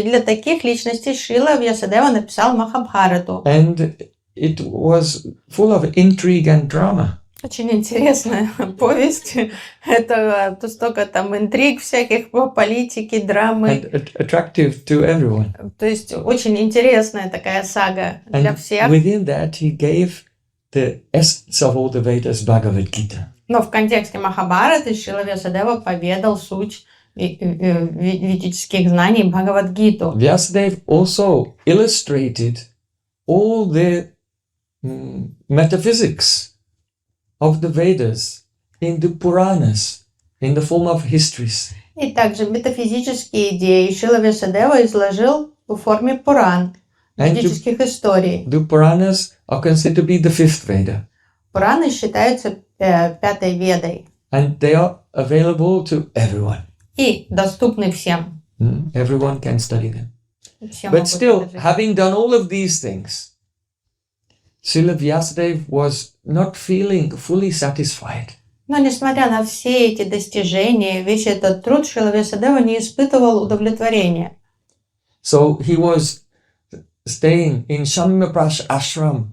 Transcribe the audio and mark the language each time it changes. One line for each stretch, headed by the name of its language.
Russian: И для таких личностей Шрила Vyāsadeva написал Махабхарату.
English: And it was full of intrigue and drama.
Russian: Очень интересная повесть. Это столько там интриг всяких по политике, драмы.
English: And attractive to everyone.
Russian: То есть очень интересная такая сага для всех.
English: And within that he gave the essence of all the Vedas, Bhagavad Gita.
Russian: Но в контексте Махабхараты Шрила Vyāsadeva поведал суть ведических знаний Бхагавад-гиту.
English: Vyasadeva also illustrated all the metaphysics of the Vedas in the Puranas, in the form of histories.
Russian: И также метафизические идеи Шрила Vyāsadeva изложил в форме Пуран, ведических историй.
English: The Puranas are considered to be the fifth Veda.
Russian: Пураны считаются пятой Ведой.
English: And they are available to everyone.
Russian: И доступны всем.
English: Everyone can study them.
Russian: Все
English: But
Russian: могут
English: still,
Russian: изложить.
English: having done all of these things, Srila Vyasadeva was not feeling fully satisfied.
Russian: Но несмотря на все эти достижения, весь этот труд, Шрила Vyāsadeva не испытывал удовлетворения.
English: So he was staying in Shamyaprash ashram.